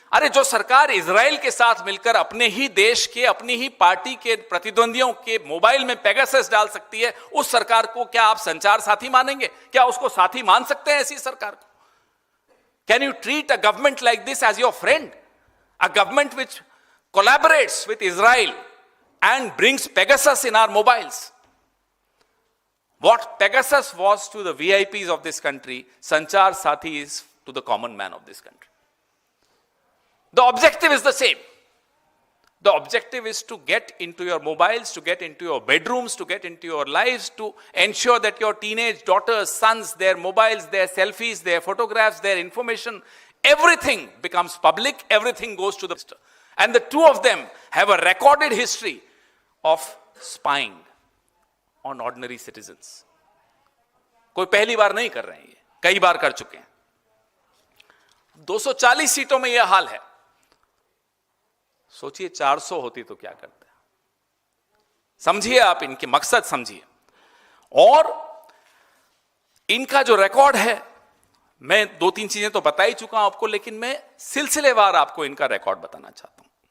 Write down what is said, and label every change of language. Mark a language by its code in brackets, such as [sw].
[hi] अरे जो सरकार इजराइल के साथ मिलकर अपने ही देश के, अपनी ही पार्टी के प्रतिद्वंदियों के मोबाइल में पेगासस डाल सकती है, उस सरकार को क्या आप संचार साथी मानेंगे? क्या उसको साथी मान सकते हैं ऐसी सरकार को? [en] Can you treat a government like this as your friend? A government which collaborates with Israel and brings Pegasus in our mobiles. What Pegasus was to the VIPs of this country, Sanchar Sathi is to the common man of this country. The objective is the same. The objective is to get into your mobiles, to get into your bedrooms, to get into your lives, to ensure that your teenage daughters, sons, their mobiles, their selfies, their photographs, their information, everything becomes public, everything goes to the... And the two of them have a recorded history of spying on ordinary citizens. [hi] कोई पहली बार नहीं कर रहे हैं, ये कई बार कर चुके हैं। 240 सीटों में यह हाल है। सोचिए 400 होती तो क्या करते हैं? समझिए आप इनके मकसद समझिए। और इनका जो रिकॉर्ड है, मैं 2-3 चीजें तो बता ही चुका हूं आपको, लेकिन मैं सिलसिलेवार आपको इनका रिकॉर्ड बताना चाहता हूं।